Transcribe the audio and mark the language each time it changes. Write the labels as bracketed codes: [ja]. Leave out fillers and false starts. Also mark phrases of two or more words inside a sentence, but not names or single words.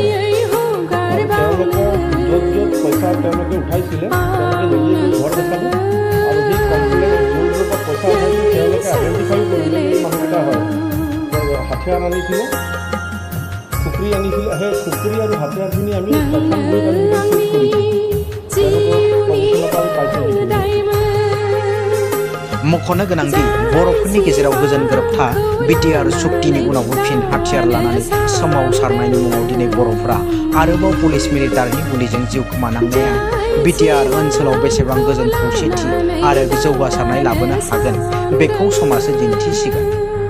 [as] আৰু তেওঁলোকৰ য'ত য'ত পইচা তেওঁলোকে উঠাইছিলে তেওঁলোকে নিজে গৈ ঘৰ দেখালে, আৰু সেই কমপ্লেইন য'ৰ য'ৰ পৰা পইচা উঠাইছিল তেওঁলোকে আইডেণ্টিফাই কৰিলে এই মানুহকেইটা হয়। হাথিয়াৰ আনিছিলে, খুকৰি আনিছিলে। সেই খুকৰি আৰু হাথিয়াৰখিনি আমি চেৰপাংগুৰিত আমি চিজ কৰিছোঁ। তেওঁলোকৰ পজিশ্যনৰ পৰা আমি পাইছোঁ। [brx] मख'नो गोनांदि बर'फोरनि गेजेराव गोजोन गोरोबथा BTR सुक्तिनि उनावबो फिन हाथियार लानानै सोमावसारनायनि मुङाव दिनै बर'फोरा आरोबाव पुलिस मिलिटारिनि गुलिजों जिउ खोमानांनाया BTR ओनसोलाव बेसेबां गोजोन खौसेथि आरो जौगासारनाय लाबोनो हागोन बेखौ समाजो दिन्थिसिगोन।